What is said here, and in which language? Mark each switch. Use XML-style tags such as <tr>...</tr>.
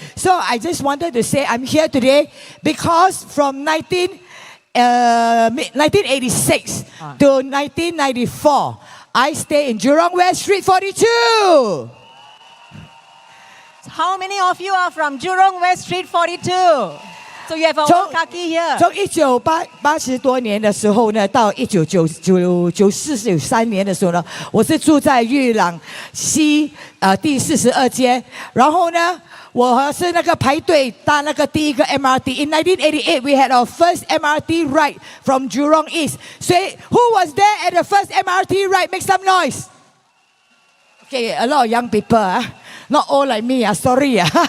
<en>So I just wanted to say I'm here today because from 1986 to 1994, I stay in Jurong West Street 42. How many of you are from Jurong West Street 42? So you have a one kaki here.</en> <zh>从1980多年的时候呢，到1994-93年的时候呢，我是住在裕廊西第42街，然后呢。我是那个排队搭那个第一个</zh> <en>MRT. In 1988, we had our first MRT ride from Jurong East. So, who was there at the first MRT ride? Make some noise. Okay, a lot of young people. Not all like me. Sorry.</en>